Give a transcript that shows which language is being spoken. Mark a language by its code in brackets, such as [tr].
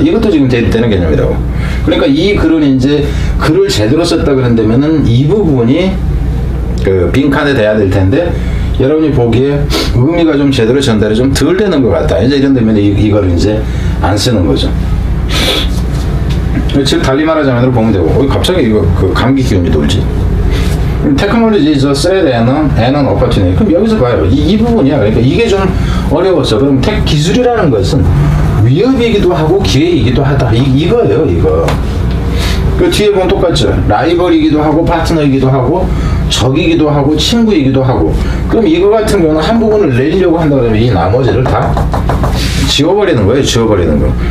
[ko] 이것도 지금 대립되는 개념이라고. 그러니까 이 글은 이제 글을 제대로 썼다 그런다면은 이 부분이 빈칸에 돼야 될 텐데 여러분이 보기에 의미가 좀 제대로 전달이 좀 덜 되는 것 같다. 이제 이런 데면 이걸 이제 안 쓰는 거죠. 즉 달리 말하자면 보면 되고, 갑자기 이거 감기 기운이 돌지. [en] 테크놀로지 is a threat and an opportunity. [ko] 그럼 여기서 봐요. 이 부분이야. 그러니까 이게 좀 어려웠어. 그럼 기술이라는 것은 위협이기도 하고 기회이기도 하다. 이거예요, 이거. 그 뒤에 보면 똑같죠. 라이벌이기도 하고 파트너이기도 하고 적이기도 하고 친구이기도 하고. 그럼 이거 같은 경우는 한 부분을 내리려고 한다 그러면 이 나머지를 다 지워버리는 거예요. 지워버리는 거.